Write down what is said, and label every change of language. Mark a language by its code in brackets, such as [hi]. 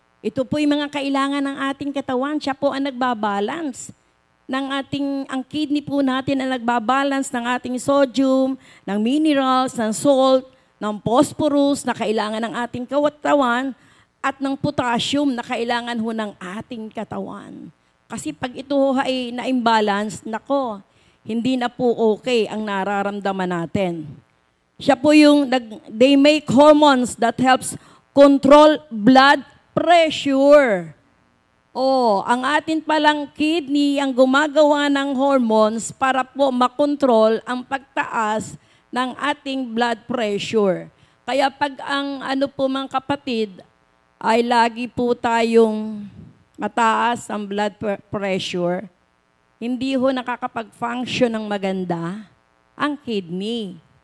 [tl] Ito po yung mga kailangan ng ating katawan. Siya po ang nagbabalance ang kidney po natin ang nagbabalance ng ating sodium, ng minerals, ng salt, ng phosphorus na kailangan ng ating katawan, at ng potassium na kailangan ho ng ating katawan. Kasi pag ito ay na-imbalance, nako, hindi na po okay ang nararamdaman natin. Siya po [en] they make hormones that helps control blood pressure. [tl] Ang atin palang kidney ang gumagawa ng hormones para po makontrol ang pagtaas ng ating blood pressure. Kaya pag ang mga kapatid ay lagi po tayong mataas ang blood pressure, hindi ho nakakapag-function ng maganda ang kidney.